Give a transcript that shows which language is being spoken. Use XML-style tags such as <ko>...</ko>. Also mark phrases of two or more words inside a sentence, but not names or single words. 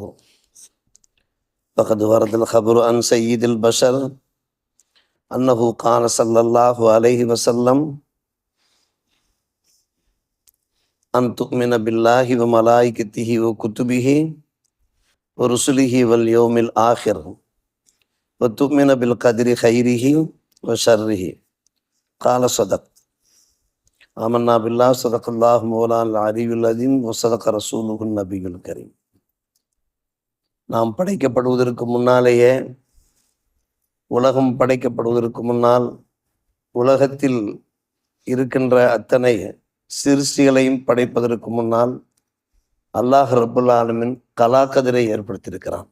<ar>فقد ورد الخبر عن سيد البشر أنه قال صلى الله عليه وسلم: أن تؤمن بالله وملائكته وكتبه ورسله واليوم الآخر وتؤمن بالقدر خيره وشره. قال صدق. آمنا بالله صدق الله مولانا العلي العظيم وصدق رسوله النبي الكريم.</ar> <ta>நாம் படைக்கப்படுவதற்கு முன்னாலேயே, உலகம் படைக்கப்படுவதற்கு முன்னால், உலகத்தில் இருக்கின்ற அத்தனை சிருஷ்டிகளையும் படைப்பதற்கு முன்னால்</ta> <ar>الله رب العالمين</ar> <ta>கலாக்கதிரை ஏற்படுத்தியிருக்கிறான்.</ta>